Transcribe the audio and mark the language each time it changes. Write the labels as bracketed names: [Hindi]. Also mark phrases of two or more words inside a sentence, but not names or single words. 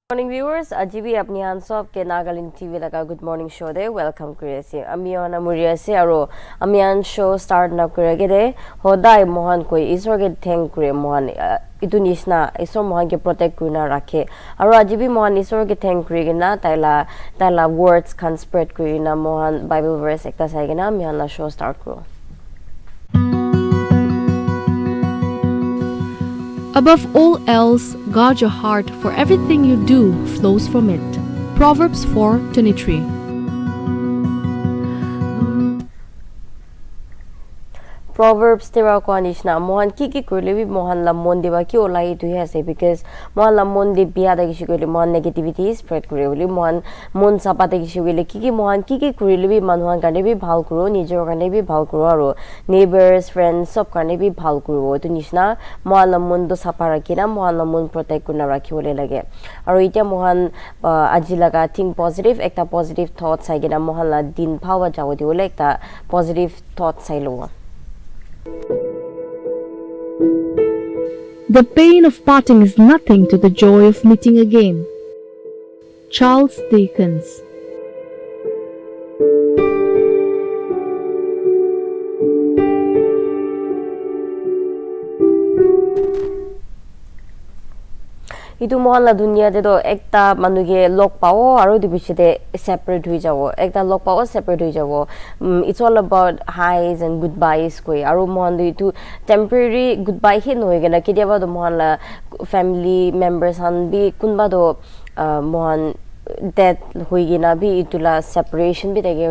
[English] Morning viewers, [Naga Pidgin] ajibi apni han sob ke Nagaland TV laga [English] good morning show [Naga Pidgin] de welcome kuri ase. Ami ona muri ase aro ami an [English] show start [Naga Pidgin] na kuri ge de hodai mohan koi isor ge thank kuri mohan itu nisna isor mohan ke protect kuri na rakhe. Aro ajibi mohan isor ge thank kuri ge na taila [English] words can spread [Naga Pidgin] kuri na mohan [English] Bible verse [Naga Pidgin] ekta sai ge na ami an [English] show start [Naga Pidgin] kuro. [English] Above all else, guard your heart, for everything you do flows from it. Proverbs 4:23. [Naga Pidgin] Proverbs tera ko anishna mohan ki kurle bi mohan la mon deba ki olai tu he ase because mohan la mon de biya da kishi kurle mohan negativity spread kure boli mohan mon sapa da kishi kurle ki mohan ki kurle bi manhuan kane bi bhal kuro nijor kane bi bhal kuro aro [English] neighbors friends [Naga Pidgin] sob kane bi bhal kuro tu nishna mohan la mon do sapa rakina mohan la mon protect kuna rakhi bole lage aro ita mohan aji laga [English] think positive [Naga Pidgin] ekta [English] positive thoughts [Naga Pidgin] ai gena mohan la din bhawa jawo di bole ekta [English] positive thoughts [Naga Pidgin] ai lo. [English] The pain of parting is nothing to the joy of meeting again. Charles Dickens. [Naga Pidgin] Itu mohan la dunia de do ekta manuge log pao aro di bichite separate hui jawo ekta log pao separate hui jawo [English] it's all about highs and goodbyes [Naga Pidgin] koi aro mohan do itu [English] temporary goodbye [Naga Pidgin] he no hoigena kidiaba do mohan la [English] family members [Naga Pidgin] han bi kunba do mohan death hoigena bi itula separation bi dege